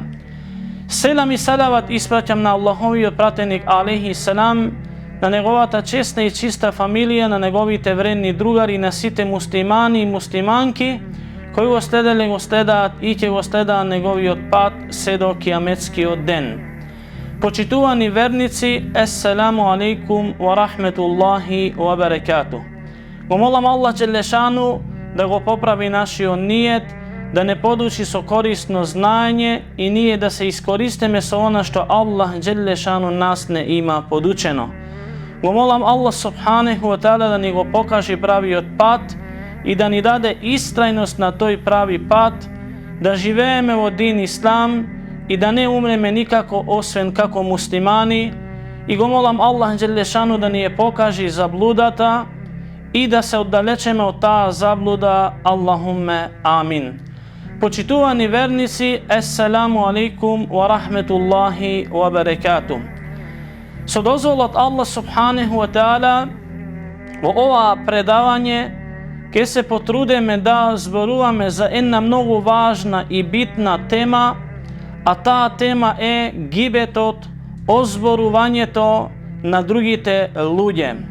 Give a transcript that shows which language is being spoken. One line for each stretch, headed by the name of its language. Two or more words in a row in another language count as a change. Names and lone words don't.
Macedonian: Селам и салават испраќам на Аллаховиот пратеник
Arabic: عليه السلام,
Macedonian: на неговата честна и чиста фамилија, на неговите вредни другари, на сите муслимани и муслиманки кои го следаат и ќе го следаат неговиот пат се до кијаметскиот ден. Почитувани верници,
Arabic: السلام عليكم ورحمة الله وبركاته.
Macedonian: Го молам Аллах Джелешану да го поправи нашиот ниет, да не подучи со корисно знаење и ние да се искористиме со она што Аллах Джелешану нас не има подучено. Го молам Аллах
Arabic: سبحانه وتعالى
Macedonian: да ни го покаже правиот пат и да ни даде истрајност на тој прави пат, да живееме во дин Ислам и да не умреме никако освен како муслимани. И го молам Аллах Джелешану да ни ја покаже заблудата и да се оддалечеме од таа заблуда.
Arabic: اللهم آمين.
Macedonian: Почитувани верници,
Arabic: السلام عليكم ورحمة الله وبركاته.
Macedonian: Со дозволот Аллах
Arabic: سبحانه وتعالى,
Macedonian: во ова предавање ќе се потрудиме да зборуваме за една многу важна и битна тема, а таа тема е гибетот, озборувањето на другите луѓе.